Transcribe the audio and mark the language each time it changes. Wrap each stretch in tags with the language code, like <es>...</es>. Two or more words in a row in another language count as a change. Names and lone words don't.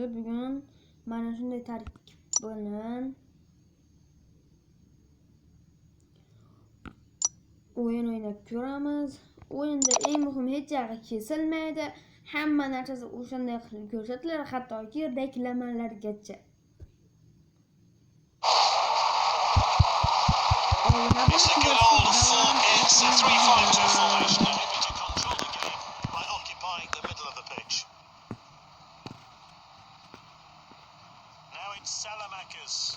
<uz>Bugun mana shunday tarkib bilan o'yin o'ynab ko'ramiz. O'yinda eng muhim hech yoqi kesilmaydi. Hamma narsasi o'shanday qilib ko'rsatiladi, hattoki reklamalargacha.</uz> <en>It's a good old 4-3-5-2 formation, aiming to control the game by occupying the middle of the pitch. Now it's Salamakers.</en>